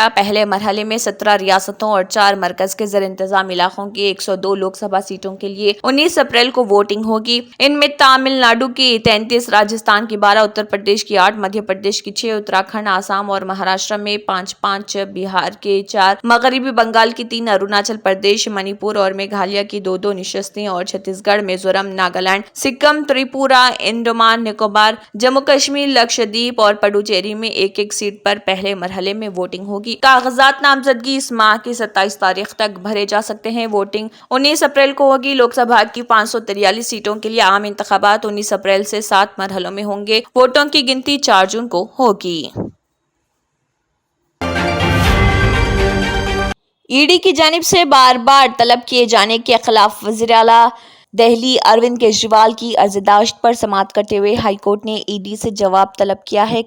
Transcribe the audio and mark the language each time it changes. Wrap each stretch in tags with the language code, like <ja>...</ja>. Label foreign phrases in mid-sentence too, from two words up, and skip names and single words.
<ur>پہلے مرحلے میں 17 ریاستوں اور 4 مرکز کے زیر انتظام علاقوں کی 102 لوک سبھا سیٹوں کے لیے 19 اپریل کو ووٹنگ ہوگی۔ ان میں تامل ناڈو کی 33، راجستھان کی 12، اتر پردیش کی 8، مدھیہ پردیش کی 6، اتراکھنڈ، آسام اور مہاراشٹر میں 5، بہار کے 4، مغربی بنگال کی 3، اروناچل پردیش، منی پور اور میگھالیہ کی 2 نشستیں اور چھتیس گڑھ، میزورم، ناگالینڈ، سکم، تریپورہ، انڈمان نکوبار، جموں کشمیر، لکشدیپ اور پڈوچیری میں 1 سیٹ پر پہلے مرحلے میں ووٹنگ ہوگی۔ کاغذات نامزدگی اس ماہ کی 27 تاریخ تک بھرے جا سکتے ہیں۔ ووٹنگ 19 اپریل کو ہوگی۔ لوک سبھا کی 543 سیٹوں کے لیے عام انتخابات 19 اپریل سے 7 مرحلوں میں ہوں گے۔ ووٹوں کی گنتی 4 جون کو ہوگی۔ ای ڈی کی جانب سے بار بار طلب کیے جانے کے خلاف وزیر اعلیٰ دہلی اروند کیجریوال کی عرضداشت پر سماعت کرتے ہوئے ہائی کورٹ نے ای ڈی سے جواب طلب کیا ہے۔</ur>